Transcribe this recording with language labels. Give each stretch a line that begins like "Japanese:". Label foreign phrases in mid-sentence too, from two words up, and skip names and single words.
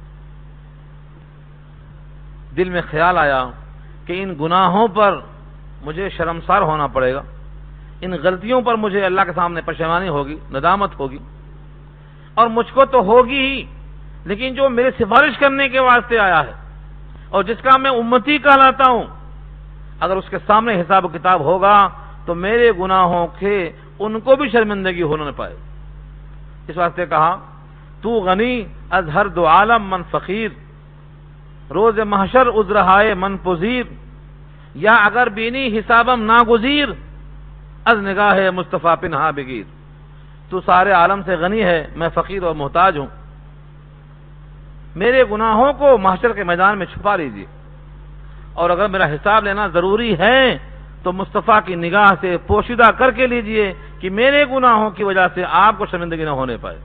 Urdu: دل میں خیال آیا کہ ان گناہوں پر مجھے شرمسار ہونا پڑے گا، ان غلطیوں پر مجھے اللہ کے سامنے پشیمانی ہوگی، ندامت ہوگی، اور مجھ کو تو ہوگی ہی، لیکن جو میرے سفارش کرنے کے واسطے آیا ہے اور جس کا میں امتی کہلاتا ہوں، اگر اس کے سامنے حساب و کتاب ہوگا تو میرے گناہوں کے ان کو بھی شرمندگی ہونا نہ پائے۔ اس واسطے کہا
Persian: تو غنی از ہر دو عالم من فقیر، روز محشر عذرہائے من پذیر، یا اگر بینی حسابم ناگزیر از نگاہ مصطفیٰ پنہا بگیر.
Urdu: تو سارے عالم سے غنی ہے، میں فقیر اور محتاج ہوں، میرے گناہوں کو محشر کے میدان میں چھپا لیجیے، اور اگر میرا حساب لینا ضروری ہے تو مصطفیٰ کی نگاہ سے پوشیدہ کر کے لیجئے کہ میرے گناہوں کی وجہ سے آپ کو شرمندگی نہ ہونے پائے.